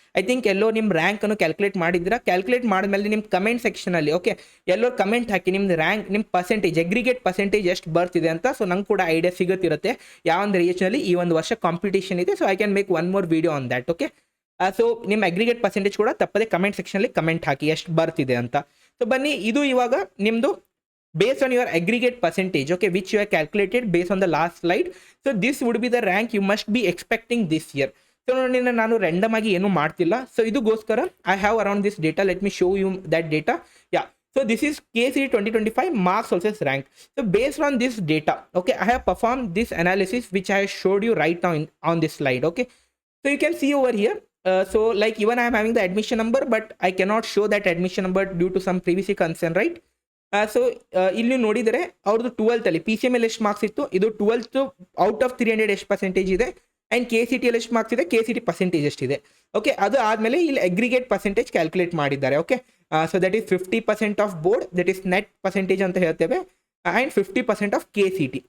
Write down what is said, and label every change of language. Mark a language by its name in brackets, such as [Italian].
[Kannada] I think ಎಲ್ಲೋ ನಿಮ್ಮ ರ್ಯಾಂಕನ್ನು calculate ಮಾಡಿದ್ದೀರಾ. Calculate ಮಾಡಿದ್ಮೇಲೆ ನಿಮ್ಮ ಕಮೆಂಟ್ ಸೆಕ್ಷನಲ್ಲಿ ಓಕೆ ಎಲ್ಲೋ ಕಮೆಂಟ್ ಹಾಕಿ ನಿಮ್ದು ರ್ಯಾಂಕ್, ನಿಮ್ಮ ಪರ್ಸೆಂಟೇಜ್ ಅಗ್ರಿಗೇಟ್ ಪರ್ಸೆಂಟೇಜ್ ಎಷ್ಟು ಬರ್ತಿದೆ ಅಂತ. ಸೊ ನಂಗೆ ಕೂಡ ಐಡಿಯಾ ಸಿಗುತ್ತಿರುತ್ತೆ ಯಾವ ಒಂದು ರೀಜನಲ್ಲಿ ಈ ಒಂದು ವರ್ಷ ಕಾಂಪಿಟೇಷನ್ ಇದೆ. So [English] I can make one more video on that. [Kannada] Okay, so ನಿಮ್ಮ ಅಗ್ರಿಗೇಟ್ ಪರ್ಸೆಂಟೇಜ್ ಕೂಡ ತಪ್ಪದೆ ಕಮೆಂಟ್ ಸೆಕ್ಷನಲ್ಲಿ ಕಮೆಂಟ್ ಹಾಕಿ ಎಷ್ಟು ಬರ್ತಿದೆ ಅಂತ. ಸೊ ಬನ್ನಿ, ಇದು ಇವಾಗ ನಿಮ್ಮದು [English] based on your aggregate percentage, okay, which you have calculated based on the last slide. So this would be the rank you must be expecting this year. [Kannada] So ನಾನು random ಆಗಿ ಏನು ಮಾಡ್ತಿಲ್ಲ. [English] So ಇದಕ್ಕೋಸ್ಕರ I have around this data. Let me show you that data. Yeah, so this is KCT 2025 marks versus rank. So based on this data, okay, I have performed this analysis which I showed you right now on this slide. Okay, so you can see over here. So like even I am having the admission number, but I cannot show that admission number due to some privacy concern, right? [Kannada] So ಇಲ್ಲಿ ನೋಡಿದರೆ ಅವ್ರದ್ದು 12th ಅಲ್ಲಿ PCM ಎಷ್ಟು marks ಇತ್ತು, ಇದು 12th out of 300 ಎಷ್ಟು percentage ಇದೆ. And KCT ಎಷ್ಟು ಮಾರ್ಕ್ಸ್ ಇದೆ, KCT ಪರ್ಸೆಂಟೇಜ್ ಎಷ್ಟಿದೆ. ಓಕೆ, ಅದು ಆದಮೇಲೆ ಇಲ್ಲಿ ಅಗ್ರಿಗೇಟ್ ಪರ್ಸೆಂಟೇಜ್ ಕ್ಯಾಲ್ಕುಲೇಟ್ ಮಾಡಿದ್ದಾರೆ. [English] okay, so that is 50% of board, that is net percentage [Kannada] ಅಂತ ಹೇಳ್ತೇವೆ, [English] And 50% of KCT.